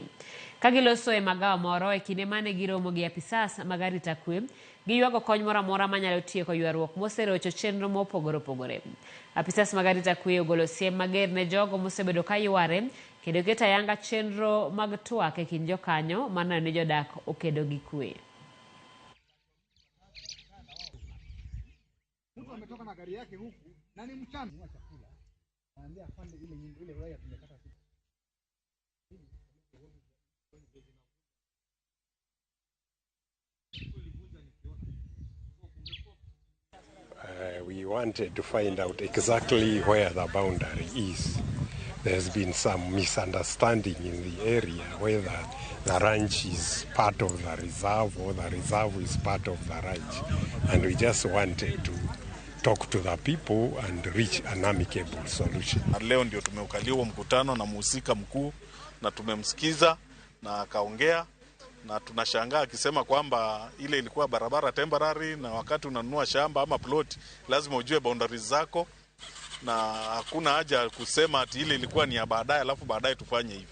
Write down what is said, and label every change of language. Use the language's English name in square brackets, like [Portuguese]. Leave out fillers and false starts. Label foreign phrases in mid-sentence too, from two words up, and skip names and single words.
[Luo (Kenya and Tanzania)] Kagiloso e magawa moro e kinde mane giromo gi apisas mag arita kwe, giywago kony moro amora manyalo tieko ywaruok moserocho chenro mopogore opogore. Apisas mag arita kwe ogolo siem mager ne jogo mosebedo ka yware kendo keto ayanga chenro mag twak e kind jokanyo maneno ni jodak okedo gi kwe. [Swahili] Ametoka na gari yake huku na ni mchana chakula. Anaambia afande ile waya tumekata siku. [English] We wanted to find out exactly where the boundary is. There's been some misunderstanding in the area whether the ranch is part of the reserve or the reserve is part of the ranch. And we just wanted to talk to the people and reach an amicable solution. [Swahili] Leo ndio tumeukaliwa mkutano na mhusika mkuu na tumemsikiza na akaongea na tunashangaa akisema kwamba ile ilikuwa barabara temporary na wakati unanunua shamba ama plot lazima ujue boundaries zako na hakuna haja kusema ati ile ilikuwa ni ya baadaye alafu baadaye tufanye hivi.